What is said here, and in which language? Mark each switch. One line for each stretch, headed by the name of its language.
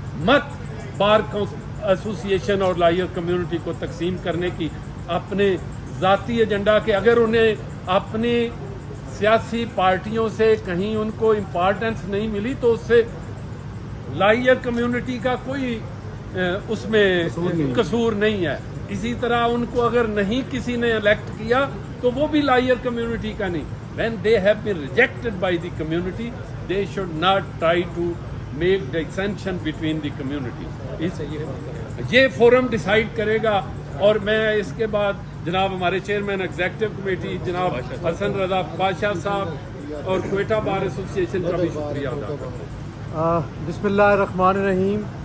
Urdu: مت bar association اور lawyer community کو تقسیم کرنے کی اپنے ذاتی ایجنڈا کے اگر انہیں اپنی سیاسی پارٹیوں سے کہیں ان کو امپارٹنس نہیں ملی تو اس سے لائر کمیونٹی کا کوئی اس میں قصور نہیں ہے. اسی طرح ان کو اگر نہیں کسی نے الیکٹ کیا تو وہ بھی لائر کمیونٹی کا نہیں.
English: when they have been rejected by the community they should not try to make dissension between the communities.
Urdu: یہ فورم ڈیسائیڈ کرے گا اور میں اس کے بعد جناب ہمارے چیئرمین ایگزیکٹو کمیٹی جناب حسن رضا بادشاہ صاحب اور کوئٹہ بار ایسوسیشن کا بھی شکریہ ادا کرتا ہوں.
Arabic: بسم اللہ الرحمن الرحیم.